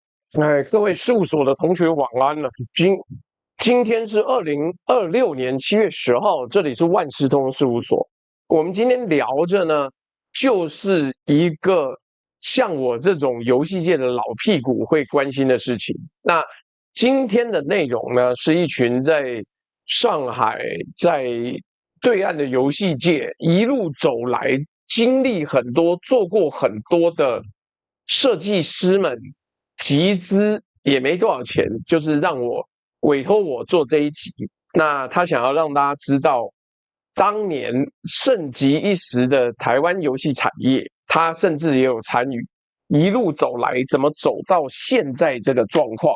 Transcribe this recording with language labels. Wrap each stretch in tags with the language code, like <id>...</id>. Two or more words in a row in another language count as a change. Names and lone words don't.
<zh>各位事務所的同學晚安了。今天是2026年7月10號，這裡是萬事通事務所。我們今天聊着呢，就是一個像我這種遊戲界的老屁股會關心的事情。那今天的內容呢，是一群在上海在對岸的遊戲界一路走來，經歷很多、做過很多的設計師們。集資也沒多少錢，就是讓我委託我做這一集。那他想要讓大家知道，當年盛極一時的台灣遊戲產業，他甚至也有參與，一路走來怎麼走到現在這個狀況。</zh>